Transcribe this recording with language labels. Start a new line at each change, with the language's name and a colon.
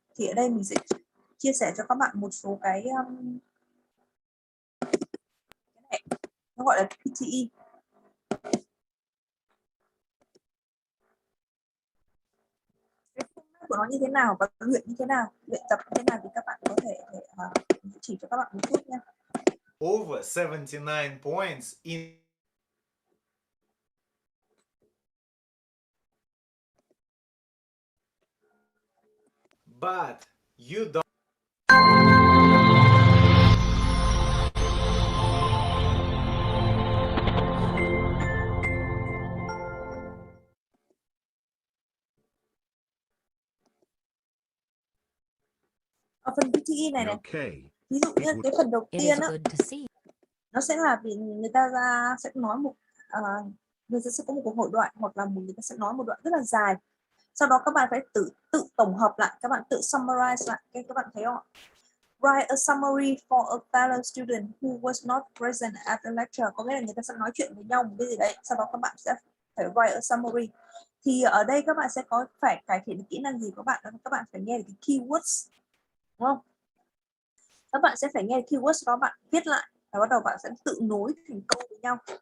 Vietnamese: Thì ở đây mình sẽ chia sẻ cho các bạn một số cái này, nó gọi là PTE. Cái phương pháp của nó như thế nào và luyện như thế nào, luyện tập như thế nào thì các bạn có thể chỉ cho các bạn một chút nha.
English: Over 79 points in but you don't.
Vietnamese: Ở phần PTE này ví dụ như cái phần đầu tiên á, nó sẽ là vì người ta sẽ nói người ta sẽ có một cuộc hội thoại, hoặc là người ta sẽ nói một đoạn rất là dài, sau đó các bạn phải tự tổng hợp lại, các bạn tự summarize lại. Các bạn thấy không?
English: Write a summary for a fellow student who was not present at the lecture.
Vietnamese: Có nghĩa là người ta sẽ nói chuyện với nhau một cái gì đấy, sau đó các bạn sẽ phải
English: write a summary.
Vietnamese: Thì ở đây các bạn sẽ phải cải thiện kỹ năng gì của các bạn? Các bạn phải nghe được cái keywords, đúng không? Các bạn sẽ phải nghe keywords đó, bạn viết lại và bắt đầu bạn sẽ tự nối thành câu với nhau.